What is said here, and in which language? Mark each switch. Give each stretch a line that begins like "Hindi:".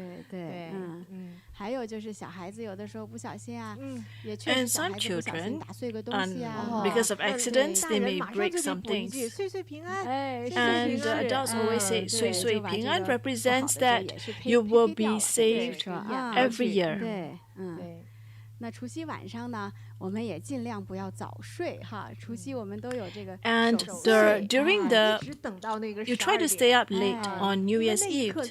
Chinese: 对，还有就是小孩子有的时候不小心啊，也确实小孩子不小心打碎个东西啊。
English: Because of accidents, they may break some things. And the adults always say,
Chinese: 岁岁平安
English: represents that you will be saved every year.
Chinese: 对，那除夕晚上呢，我们也尽量不要早睡哈。除夕我们都有这个。
English: And during you try to stay up late on New Year's Eve.